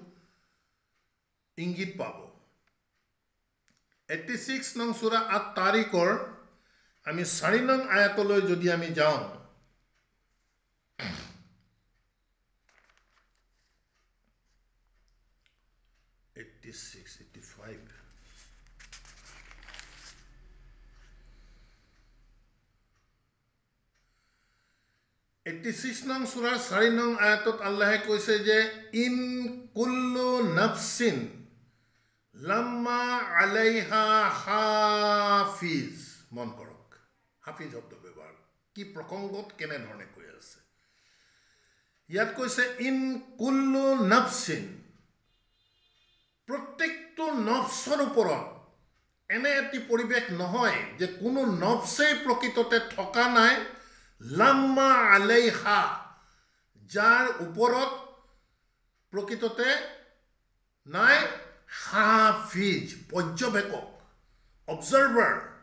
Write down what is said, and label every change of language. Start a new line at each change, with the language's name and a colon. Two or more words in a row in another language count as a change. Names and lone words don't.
Assamese: ইংগিত পাব 86 নং সূৰা আত-তাৰিকৰ আমি 4 নং আয়াতলৈ যদি আমি যাওঁ 86 85 86 নং সূৰাৰ 4 নং আয়াতত আল্লাহে কৈছে যে
Arabic: إن كل نفس لما عليها
Assamese: হাফিজ মন কৰক হাফিজ শব্দ ব্যৱহাৰ কি প্ৰসংগত কেনে ধৰণে কৈ আছে ইয়াত কৈছে
Arabic: إن كل نفس
Assamese: প্ৰত্যেকটো নফসৰ ওপৰত এনে এটি পৰিবেশ নহয় যে কোনো নফসেই প্ৰকৃততে থকা নাই
Arabic: لما عليها
Assamese: যাৰ ওপৰত প্ৰকৃততে নাই হাফিজ পৰ্যবেক্ষক অবজাৰ্ভাৰ